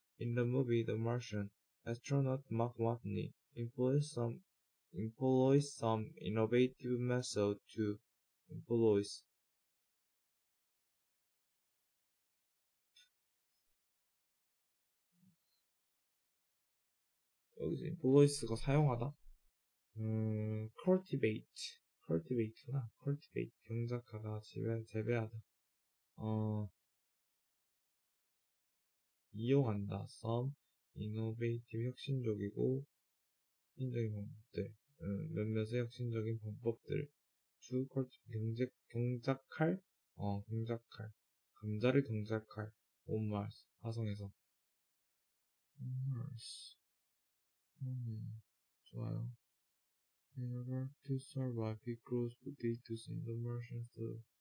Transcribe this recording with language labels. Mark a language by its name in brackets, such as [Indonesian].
[English] In the movie The Martian, astronaut Mark Watney employs some innovative method to employs [Korean] 여기서 [English] employs가 [Korean] 사용하다. cultivate구나. cultivate 경작하다, 재배하다. 이용한다. [English] some innovative [Korean] 혁신적이고 혁신적인 방법들. 몇몇의 혁신적인 방법들. [English] to cultivate [Korean] 경작할. 경작할. 감자를 경작할. [English] on Mars [Korean] 화성에서. [English] Mars. [Korean] 좋아요. [English] In order to survive, he grows potatoes in the Martian soil.